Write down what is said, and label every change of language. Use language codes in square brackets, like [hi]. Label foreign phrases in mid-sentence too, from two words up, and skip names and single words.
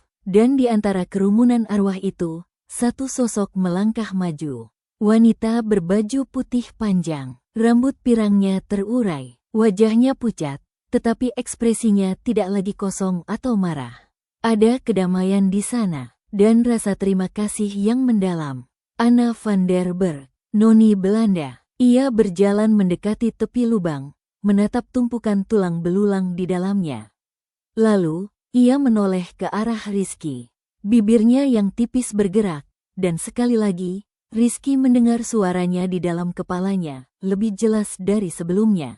[id] Dan di antara kerumunan arwah itu, satu sosok melangkah maju. Wanita berbaju putih panjang, rambut pirangnya terurai, wajahnya pucat, tetapi ekspresinya tidak lagi kosong atau marah. Ada kedamaian di sana, dan rasa terima kasih yang mendalam. Anna van der Berg, noni Belanda. Ia berjalan mendekati tepi lubang, menatap tumpukan tulang belulang di dalamnya. Lalu, ia menoleh ke arah Rizky. Bibirnya yang tipis bergerak, dan sekali lagi, Rizky mendengar suaranya di dalam kepalanya, lebih jelas dari sebelumnya.